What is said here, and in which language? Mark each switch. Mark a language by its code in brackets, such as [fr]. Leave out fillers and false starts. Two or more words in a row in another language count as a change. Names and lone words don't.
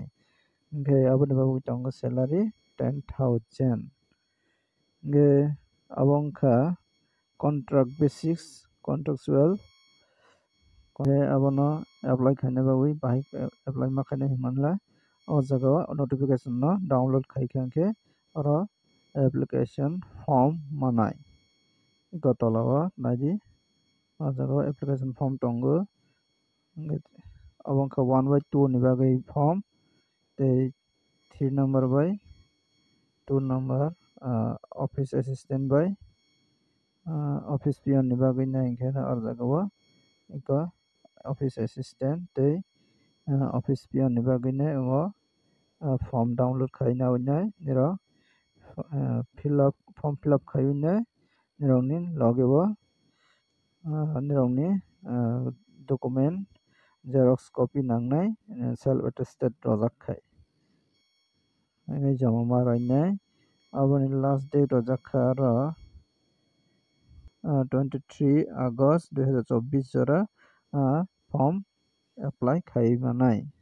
[trp] ओमफ्राय aboni bagui tongo salary 10,000 ge abo wngkha [en] contract basis [trp] contractual abono apply khaina bagui bahai apply ma khaina himanla o jaga notification no download khaikha khe oro [en] application form [trp] manai gotolao naidi o jaga [en] application form [trp] tongo abo wngkha 1/2 ni bagui form tei 3 number by 2 number [en] office assistant [trp] by [en] office peon [trp] ni bagui naikhe o jaga o [en] office assistant [trp] tei [en] office peon [trp] ni bagui o [en] form download [trp] khaina unai niro [en] form fill up [trp] khai unai nirokni loge o nirokni [en] document xerox copy [trp] nangnai [en] self attested [trp] rojak khai jama ma rainai aboni [en] last date [trp] rojakha aro 23 August 2024 jora form apply khai manai